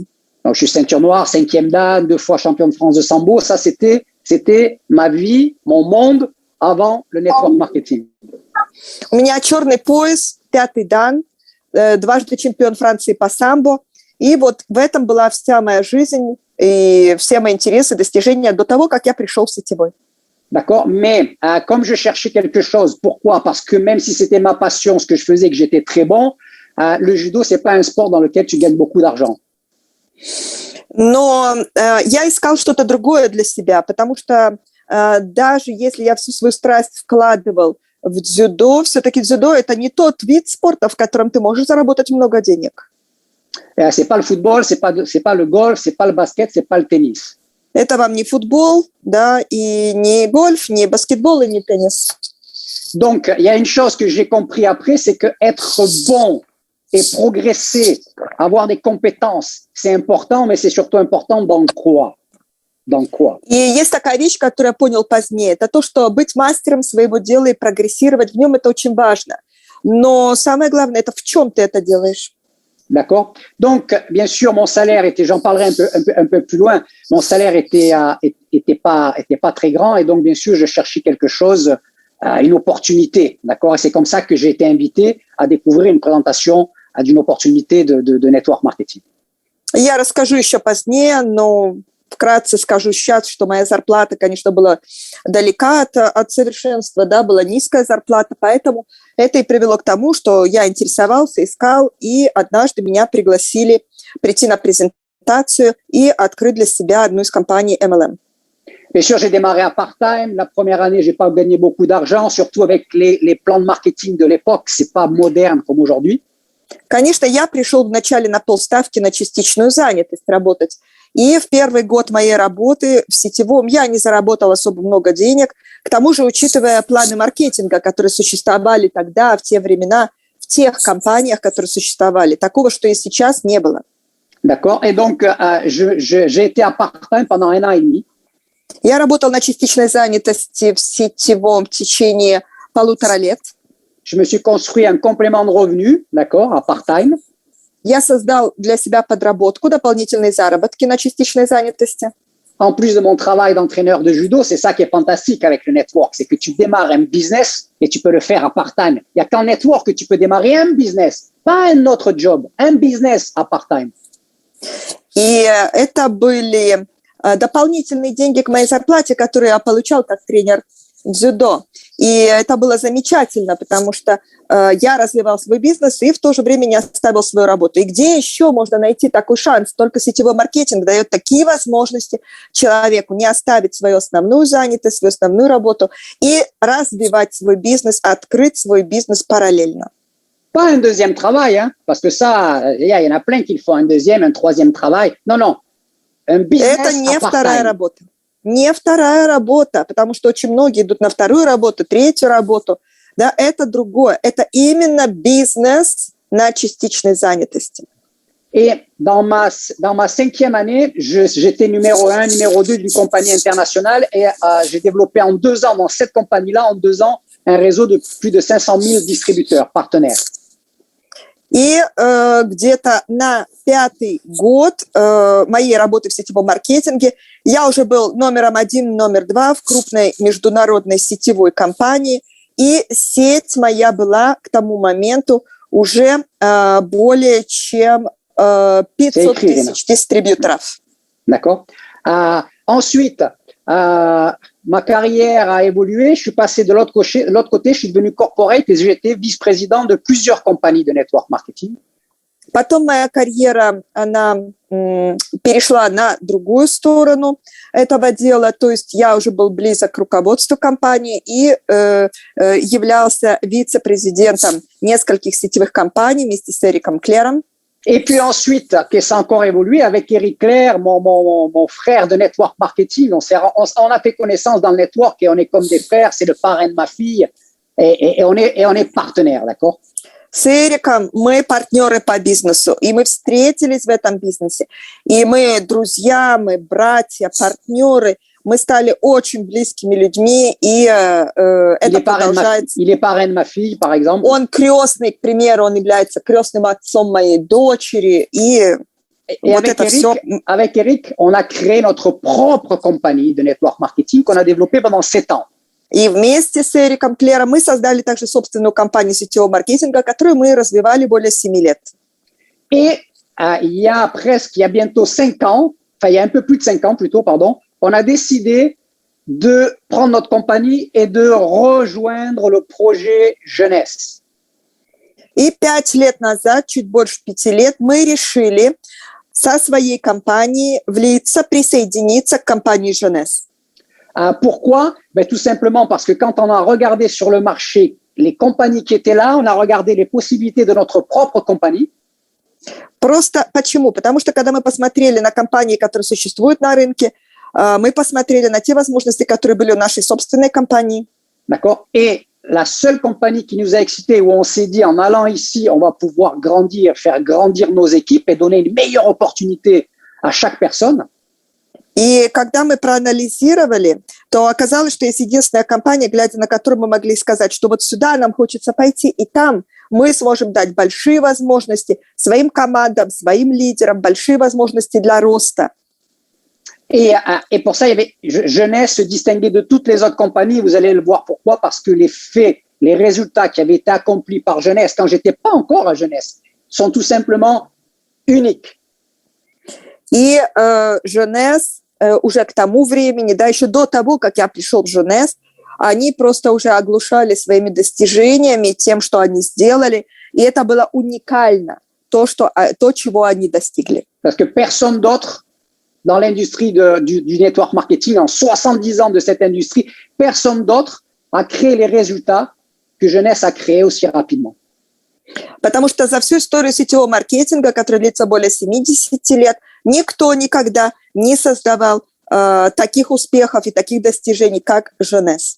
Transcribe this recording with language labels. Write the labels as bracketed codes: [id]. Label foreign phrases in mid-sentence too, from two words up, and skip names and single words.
[fr] Donc, je suis ceinture noire, 5e dan, 2 fois champion de France de sambo. Ça, c'était ma vie, mon monde avant le [en] network marketing. [ru] У меня черный пояс, 5-й дан, дважды чемпион Франции по самбо. И вот в этом была вся моя жизнь и все мои интересы, достижения до того, как я пришел в сетевой. [fr] D'accord, mais comme je cherchais quelque chose, pourquoi? Parce que même si c'était ma passion, ce que je faisais, que j'étais très bon, le judo, c'est pas un sport dans lequel tu gagnes beaucoup d'argent. [ru] Но я искал что-то другое для себя, потому что даже если я всю свою страсть вкладывал в дзюдо, все-таки дзюдо – это не тот вид спорта, в котором ты можешь заработать много денег. [fr] C'est pas le football, c'est pas le golf, c'est pas le basket, c'est pas le tennis. [ru] Это вам не футбол, да, и не гольф, не баскетбол, и не теннис. [fr] Donc, il y a une chose que j'ai compris après, c'est que être bon et progresser, avoir des compétences, c'est important, mais c'est surtout important dans quoi? Dans quoi? [ru] И есть такая вещь, которую я понял позднее. Это то, что быть мастером своего дела и прогрессировать в нем, это очень важно. Но самое главное, это в чем ты это делаешь. [fr] D'accord? Donc, bien sûr, mon salaire était, j'en parlerai un peu plus loin, mon salaire était pas très grand et donc, bien sûr, je cherchais quelque chose, une opportunité. D'accord? Et c'est comme ça que j'ai été invité à découvrir une présentation d'une opportunité de [en] network marketing. [ru] Я расскажу еще позднее, но вкратце скажу сейчас, что моя зарплата, конечно, была далека от совершенства, да, была низкая зарплата, поэтому это и привело к тому, что я интересовался, искал, и однажды меня пригласили прийти на презентацию и открыть для себя одну из компаний MLM. [fr] Bien sûr, j'ai démarré à part-time. La première année, j'ai pas gagné beaucoup d'argent, surtout avec les plans de marketing de l'époque. C'est pas moderne comme aujourd'hui. [ru] Конечно, я пришел вначале на полставки на частичную занятость работать. И в первый год моей работы в сетевом я не заработала особо много денег. К тому же, учитывая планы маркетинга, которые существовали тогда, в те времена, в тех компаниях, которые существовали, такого, что и сейчас, не было. [fr] D'accord. Et donc, j'ai été à part-time pendant 1 an et demi. [ru] Я работала на частичной занятости в сетевом в течение 1,5 лет. [fr] Je me suis construit un complément de revenu, d'accord, à part-time. [ru] Я создал для себя подработку, дополнительные заработки на частичной занятости. [fr] En plus de mon travail d'entraîneur de judo, c'est ça qui est fantastique avec le network, c'est que tu démarres un business et tu peux le faire à part-time. Il n'y a qu'en network que tu peux démarrer un business, pas un autre job, un business à part-time. [ru] И это были дополнительные деньги к моей зарплате, которые я получал как тренер дзюдо. И это было замечательно, потому что я развивал свой бизнес и в то же время не оставил свою работу. И где еще можно найти такой шанс? Только сетевой маркетинг дает такие возможности человеку не оставить свою основную занятость, свою основную работу и развивать свой бизнес, открыть свой бизнес параллельно. [fr] Pas un deuxième travail, hein, parce que ça, il y en a plein qui font un deuxième, un troisième travail. Non, non. Un business [ru] Это не [fr] à [ru] вторая [fr] part-time. [ru] работа. Не вторая работа, потому что очень многие идут на вторую работу, третью работу. Да, это другое. Это именно бизнес на частичной занятости. [fr] Et dans ma 5e année, j'étais numéro 1, numéro 2 d'une compagnie internationale et j'ai développé en 2 ans, dans cette compagnie-là, en 2 ans, un réseau de plus de 500 000 distributeurs, partenaires. [ru] И где-то на 5-й год моей работы в сетевом маркетинге я уже был номером 1, номер 2 в крупной международной сетевой компании. И сеть моя была к тому моменту уже более чем 500 тысяч дистрибьюторов. [fr] D'accord. Ensuite, ma carrière a évolué. Je suis passé de l'autre côté, je suis devenu corporate et j'ai été vice-président de plusieurs compagnies de [en] network marketing. [ru] Потом моя карьера, она перешла на другую сторону этого дела, то есть я уже был близок к руководству компании и являлся вице-президентом нескольких сетевых компаний вместе с Эриком Клером. [fr] Et puis ensuite, que ça a encore évolué avec Eric Claire, mon frère de [en] network marketing. [fr] On a fait connaissance dans le network et on est comme des frères. C'est le parrain de ma fille et on est partenaires, d'accord? [ru] С Эриком мы партнеры по бизнесу, и мы встретились в этом бизнесе. И мы друзья, мы братья, партнеры. Мы стали очень близкими людьми, и это продолжается. [fr] Il est parrain de ma fille, par exemple. [ru] Он крестный, к примеру, он является крестным отцом моей дочери. И вот это все. [fr] Avec Eric, on a créé notre propre compagnie de [en] network marketing [fr] qu'on a développée pendant 7 ans. [ru] И вместе с Эриком Клером мы создали также собственную компанию сетевого маркетинга, которую мы развивали более 7 лет. [fr] Et il y a bientôt 5 ans, enfin il y a un peu plus de 5 ans plutôt, pardon, on a décidé de prendre notre compagnie et de rejoindre le projet jeunesse. [ru] И 5 лет назад, чуть больше 5 лет, мы решили со своей компанией влиться, присоединиться к компании Jeunesse. [fr] Pourquoi? Tout simplement parce que quand on a regardé sur le marché les compagnies qui étaient là, on a regardé les possibilités de notre propre compagnie. [ru] Просто почему? Потому что когда мы посмотрели на компании, которые существуют на рынке, Мы посмотрели на те возможности, которые были у нашей собственной компании. [fr] D'accord? Et la seule compagnie qui nous a excités, où on s'est dit, en allant ici, on va pouvoir grandir, faire grandir nos équipes et donner une meilleure opportunité à chaque personne. [ru] И когда мы проанализировали, то оказалось, что есть единственная компания, глядя на которую мы могли сказать, что вот сюда нам хочется пойти, и там мы сможем дать большие возможности своим командам, своим лидерам, большие возможности для роста. [fr] Et pour ça, il y avait, Jeunesse se distinguait de toutes les autres compagnies. Vous allez le voir pourquoi, parce que les faits, les résultats qui avaient été accomplis par Jeunesse, quand j'étais pas encore à Jeunesse, sont tout simplement uniques. [ru] И Jeunesse уже к тому времени, да, еще до того, как я пришел в Jeunesse, они просто уже оглушали своими достижениями, тем, что они сделали, и это было уникально, то, чего они достигли. [fr] Parce que personne d'autre dans l'industrie du [en] network marketing, [fr] en 70 ans de cette industrie, personne d'autre a créé les résultats que Jeunesse a créés aussi rapidement. [ru] Потому что за всю историю сетевого маркетинга, которая длится более 70 лет, никто никогда не создавал таких успехов и таких достижений, как Jeunesse.